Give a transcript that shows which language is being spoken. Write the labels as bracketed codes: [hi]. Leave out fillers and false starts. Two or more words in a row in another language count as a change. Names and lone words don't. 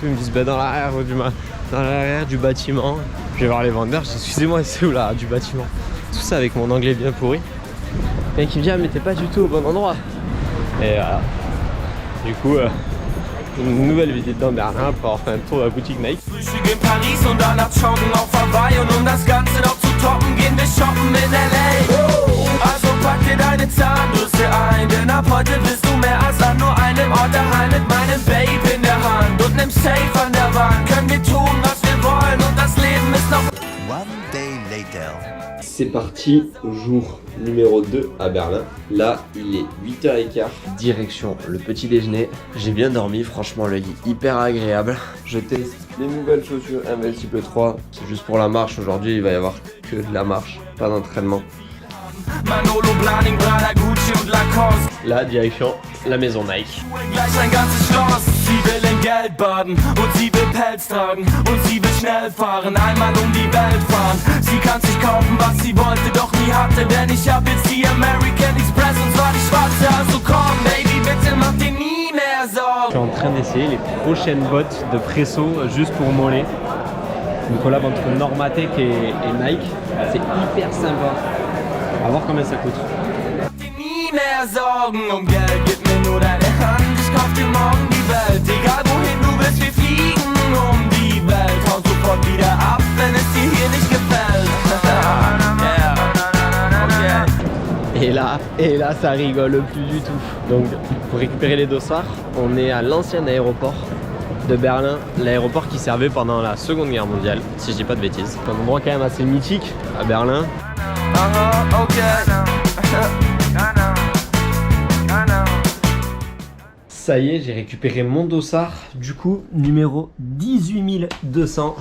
[fr] Ils me disent bah dans l'arrière du bâtiment. Je vais voir les vendeurs, je dis excusez-moi c'est où là du bâtiment? Tout ça avec mon anglais bien pourri. Et qui me dit ah mais t'es pas du tout au bon endroit. Et voilà. Du coup une nouvelle visite dans Berlin pour avoir fait un tour à la boutique Nike. [de] Frühstück in Paris und danach joggen auf Hawaii und um das Ganze noch zu toppen, gehen wir shoppen in LA. Also pack dir deine Zahnbürste ein, denn ab heute bist du mehr als an nur einem Ort daheim mit meinem Babe in der Hand und nem Safe an der Wand. Können wir tun, was wir wollen und das Leben ist noch... [en] One day later. [fr] C'est parti, jour numéro 2 à Berlin. Là, il est 8h15, direction le petit déjeuner. J'ai bien dormi, franchement le lit hyper agréable. Je teste les nouvelles chaussures Invincible 3. C'est juste pour la marche, aujourd'hui il va y avoir que de la marche, pas d'entraînement. [de] Manolo, Blahnik, Prada, Gucci und Lacoste. [fr] Là, direction la maison Nike. [de] Gleich ein ganzes Schloss. Sie will in Geld baden und sie will Pelz tragen und sie will schnell fahren, einmal um die Welt fahren. Sie kann sich kaufen, was sie wollte, doch nie hatte, denn ich hab jetzt die American Express und zwar die schwarze. Also komm, Baby, bitte mach dir nie mehr Sorgen. [fr] Je suis en train d'essayer les prochaines bottes de Presso juste pour mollets. Une collab entre Normatec et Nike. C'est hyper sympa. On va voir combien ça coûte. [de] Nie mehr Sorgen um Geld, gib mir nur deine Hand, ich kauf dir morgen die Welt, egal wohin du willst, wir fliegen um die Welt, hau sofort wieder ab, wenn es dir hier nicht gefällt. Yeah. Okay. [fr] Et là, ça rigole plus du tout. Donc, pour récupérer les dossards, on est à l'ancien aéroport de Berlin, l'aéroport qui servait pendant la Seconde Guerre mondiale, si je dis pas de bêtises. C'est un endroit quand même assez mythique à Berlin. Ça y est, j'ai récupéré mon dossard, du coup, numéro 18200.